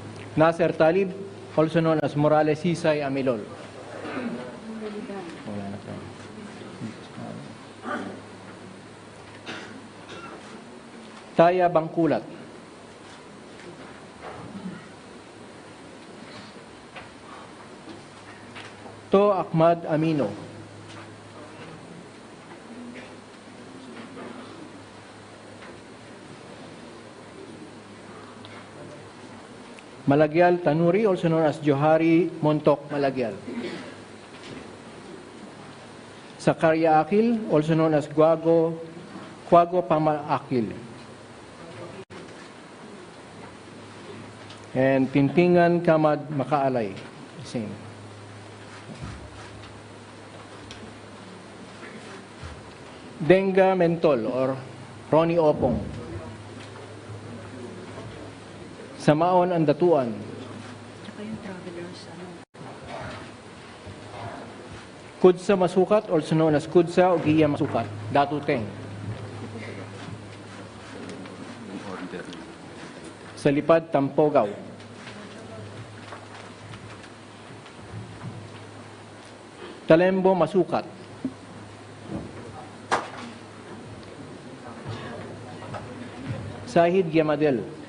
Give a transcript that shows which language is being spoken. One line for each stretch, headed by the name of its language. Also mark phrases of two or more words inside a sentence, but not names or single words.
English: Nasser Talib, also known as Morales Hisay Amilol.
Filipino: Wala na siya. Taya Bangkulat.
English: To Ahmad Amino. Malagyal Tanuri, also known as Johari Montok Malagyal. Zakaria Akil, also known as Quago Pamalakil. And Pintingan Kamad Makaalay. Same. Denga Mentol or Ronnie Opong. Samaon Andatuan.
Filipino: Tsaka yung travelers,
English: Kudsa Masukat, also known as Kudsa Ugiya Masukat. Datuteng. Sa Lipad, Tampogaw. Talembo Masukat. Sahid Giamadel.